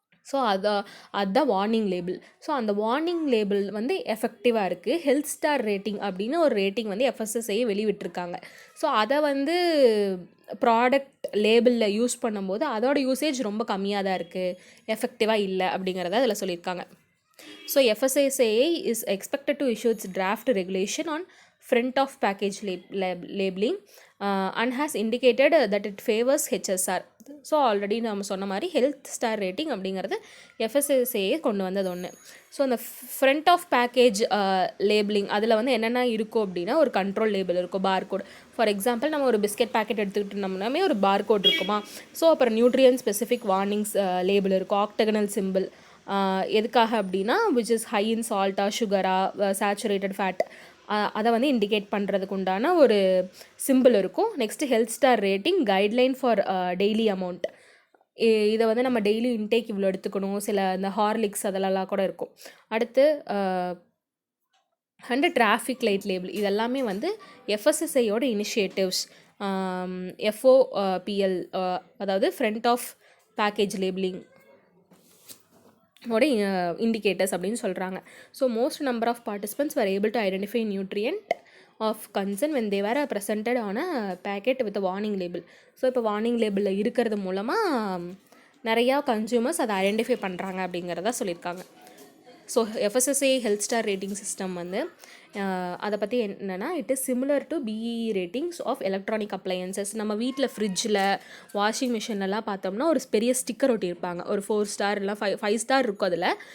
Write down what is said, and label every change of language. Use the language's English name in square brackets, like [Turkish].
[Tamil] So அதுதான் warning label. So அந்த warning label வந்து எஃபெக்டிவாக இருக்குது. ஹெல்த் ஸ்டார் ரேட்டிங் அப்படின்னு ஒரு ரேட்டிங் வந்து எஃப்எஸ்எஸ்ஐ வெளிவிட்டிருக்காங்க. ஸோ அதை வந்து ப்ராடக்ட் லேபிளில் யூஸ் பண்ணும்போது அதோட யூசேஜ் ரொம்ப கம்மியாக தான் இருக்குது, எஃபெக்டிவாக இல்லை அப்படிங்கிறத அதில் சொல்லியிருக்காங்க. [English] So FSSAI is expected to issue its draft regulation on front of package labeling and has indicated that it favors HSR. [Tamil] So already நம்ம சொன்ன மாதிரி ஹெல்த் ஸ்டார் ரேட்டிங் அப்படிங்கிறது FSSAI கொண்டு வந்தது ஒன்று. ஸோ அந்த ஃப்ரண்ட் ஆஃப் பேக்கேஜ் லேபிளிங் அதில் வந்து என்னென்ன இருக்கும் அப்படின்னா, ஒரு கண்ட்ரோல் லேபிள் இருக்கும், பார்கோட். ஃபார் எக்ஸாம்பிள் நம்ம ஒரு பிஸ்கெட் பேக்கெட் எடுத்துக்கிட்டு இருந்தோம்னாமே ஒரு பார்கோட் இருக்குமா. ஸோ அப்புறம் நியூட்ரியன் ஸ்பெசிஃபிக் வார்னிங்ஸ் லேபிள் இருக்கும், ஆக்டகனல் சிம்பிள். எதுக்காக அப்படின்னா, [English] which is high in சால்ட்டா, [Tamil] சுகரா, saturated fat, அதை வந்து இண்டிகேட் பண்ணுறதுக்கு உண்டான ஒரு சிம்பிள் இருக்கும். Next health star rating, guideline for daily amount. இதை வந்து நம்ம டெய்லி இன்டேக் இவ்வளோ எடுத்துக்கணும், சில இந்த ஹார்லிக்ஸ் அதெல்லாம் கூட இருக்கும். அடுத்து அண்ட் டிராஃபிக் லைட் லேபிள். இதெல்லாமே வந்து எஃப்எஸ்எஸ்ஐயோட இனிஷியேட்டிவ்ஸ். FOPL, அதாவது ஃப்ரண்ட் ஆஃப் பேக்கேஜ் லேபிளிங் ஓட இண்டிகேட்டர்ஸ் அப்படின்னு சொல்கிறாங்க. [English] So most number of participants were able to identify nutrient of concern when they were presented on a packet with a warning label. [Tamil] So இப்போ warning லேபிளில் இருக்கிறது மூலமாக நிறையா consumers அதை identify பண்ணுறாங்க அப்படிங்கிறத சொல்லியிருக்காங்க. So FSSAI health star rating system வந்து அதை பற்றி என்னென்னா, [English] It is similar to BEE ratings of electronic appliances. [Tamil] நம்ம வீட்டில் ஃப்ரிட்ஜில், வாஷிங் மிஷின்லலாம் பார்த்தோம்னா ஒரு பெரிய ஸ்டிக்கர் ஒட்டியிருப்பாங்க, ஒரு 4 ஸ்டார் இல்லை 5 ஸ்டார் இருக்கும்.